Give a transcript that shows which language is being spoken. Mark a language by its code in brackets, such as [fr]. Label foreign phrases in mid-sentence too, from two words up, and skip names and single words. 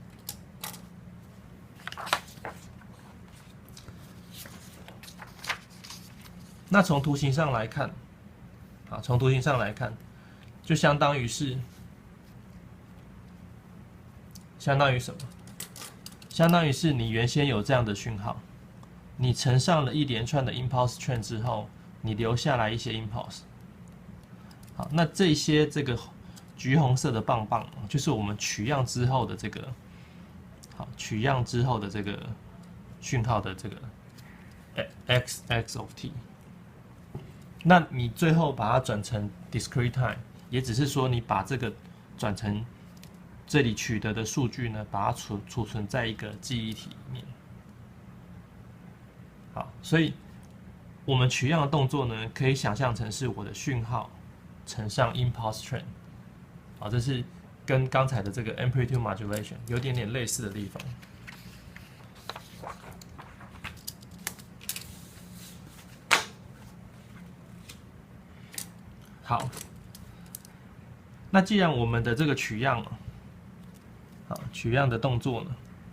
[zh] 那從圖形上來看，好，從圖形上來看，就相當於是，相當於什麼？相當于是你原先有這樣的訊號，你乘上了一連串的 [en] impulse train [zh] 之後，你留下來一些 impulse。好，那這些這個橘紅色的棒棒，就是我們取樣之後的這個，好，取樣之後的這個訊號的這個 [en] x of t。 [zh] 那你最後把它轉成 [en] discrete time， [zh] 也只是說你把這個轉成這裡取得的數據呢，把它儲存在一個記憶體裡面。好，所以我們取樣的動作呢，可以想象成是我的訊號乘上 [en] impulse train。 [zh] 好，這是跟剛才的這個 [en] amplitude modulation [zh] 有點點類似的地方。好，那既然我們的這個取樣，好，取樣的動作呢，